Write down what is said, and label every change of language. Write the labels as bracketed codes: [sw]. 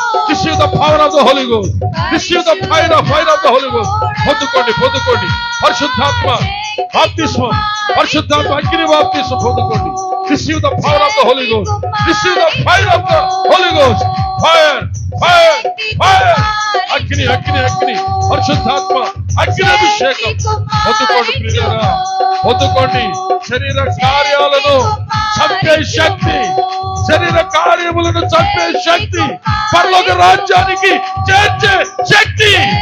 [en] Receive the power of the Holy Ghost. Receive the fire of the Holy Ghost. [te] పొందుకోండి పొందుకోండి. పరిశుద్ధాత్మ బాప్తిస్మం, పరిశుద్ధాత్మ అగ్ని బాప్తిస్మం పొందుకోండి. [en] Receive the power of the Holy Ghost. Receive the fire of the Holy Ghost. Fire, fire, fire. [te] అగ్ని అగ్ని అగ్ని. పరిశుద్ధాత్మ అగ్ని అభిషేకం పొందుకోండి ప్రియులారా, పొందుకోండి. శరీర కార్యాలను చంపే శక్తి, శరీర కార్యములను చంపే శక్తి, పరలోక రాజ్యానికి చేర్చే శక్తి.